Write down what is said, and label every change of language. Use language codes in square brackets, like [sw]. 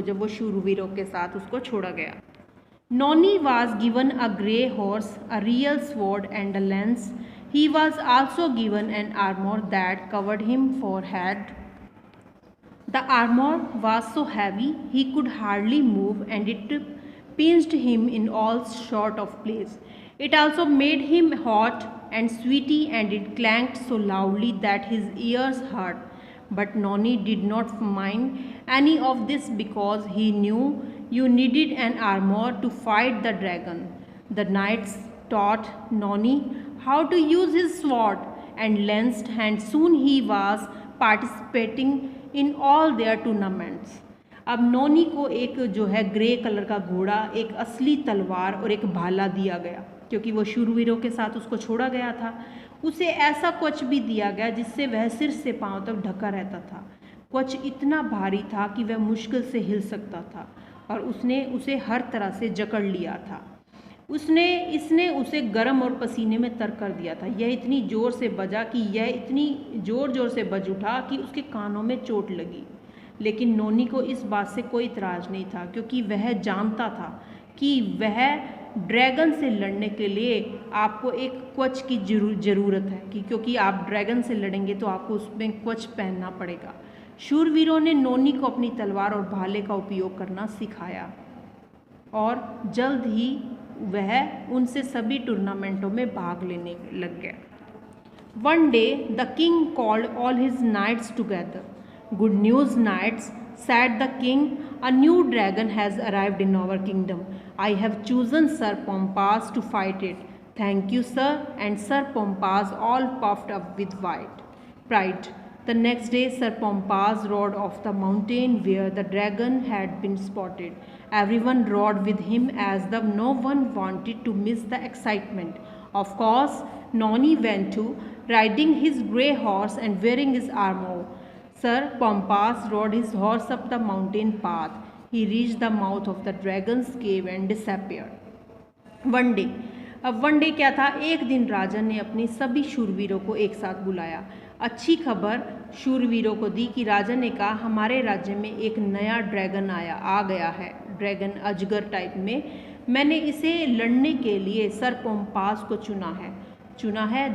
[hi] जब वो शूरवीरों के साथ उसको छोड़ा गया. [en] Noni was given a grey horse, a real sword and a lance. He was also given an armor that covered him forehead. The armor was so heavy he could hardly move and it pinched him in all sort of place. It also made him hot and sweaty and it clanked so loudly that his ears hurt. But Noni did not mind any of this because he knew you needed an armor to fight the dragon. The knights taught Noni how to use his sword and lance and soon he was participating in all their tournaments. [hi] अब नोनी को एक जो है grey colour का घोड़ा, एक असली तलवार और एक भाला दिया गया, क्योंकि वो शूरवीरों के साथ उसको छोड़ा गया था. उसे ऐसा कवच भी दिया गया जिससे वह सिर से पांव तक ढका रहता था. कवच इतना भारी था कि वह मुश्किल से हिल सकता था और उसने उसे हर तरह से जकड़ लिया था. इसने उसे गर्म और पसीने में तर कर दिया था. यह इतनी ज़ोर से बजा कि यह इतनी ज़ोर से बज उठा कि उसके कानों में चोट लगी. लेकिन नोनी को इस बात से कोई इतराज़ नहीं था, क्योंकि वह जानता था कि वह ड्रैगन से लड़ने के लिए आपको एक कवच की ज़रूरत है कि क्योंकि आप ड्रैगन से लड़ेंगे तो आपको उसमें कवच पहनना पड़ेगा। शूरवीरों ने नोनी को अपनी तलवार और भाले का उपयोग करना सिखाया और जल्द ही वह उनसे सभी टूर्नामेंटों में भाग लेने लग गया। [en] One day the king called all his knights together. Good news, knights, said the king. A new dragon has arrived in our kingdom. I have chosen Sir Pompous to fight it. Thank you, sir. And Sir Pompous all puffed up with pride. The next day, Sir Pompous rode off the mountain where the dragon had been spotted. Everyone rode with him as though no one wanted to miss the excitement. Of course, Noni went too, riding his grey horse and wearing his armour. Sir Pompous rode his horse up the mountain path. He reached the mouth of the dragon's cave and disappeared. One day, [hi] अब one day क्या था? एक दिन राजा ने अपने सभी शूरवीरों को एक साथ बुलाया। अच्छी खबर शूरवीरों को दी कि राजा ने कहा हमारे राज्य में एक नया ड्रैगन आ गया है, ड्रैगन अजगर टाइप में। मैंने इसे लड़ने के लिए सर पोम्पास को चुना है।